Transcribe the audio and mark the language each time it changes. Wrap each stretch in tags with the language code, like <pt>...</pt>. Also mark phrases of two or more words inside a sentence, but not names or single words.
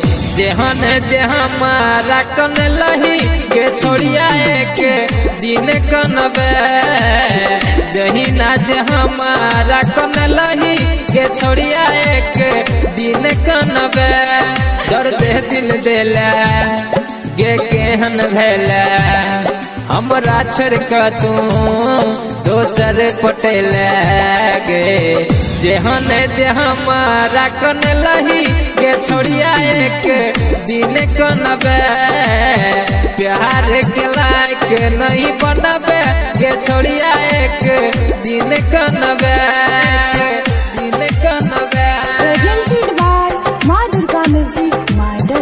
<mai>जेहन जे हमारा कन लही के छोड़िया के दिन कनबे, जहिना जे हमारा कन लही के छोड़िया के दिन कनबे। दर्द दिल देले गे केहन भेले, हमरा छड़क तू दोसर पटेले गे। जेहन जे हमारा कन लही के छोड़िया के दिन कनबे, प्यार के लायक नहीं बनबे के छोड़िया के दिन कनबे, दिन कनबे।</mai> <en>Presented by माँ दुर्गा म्यूजिक माइडर।</en>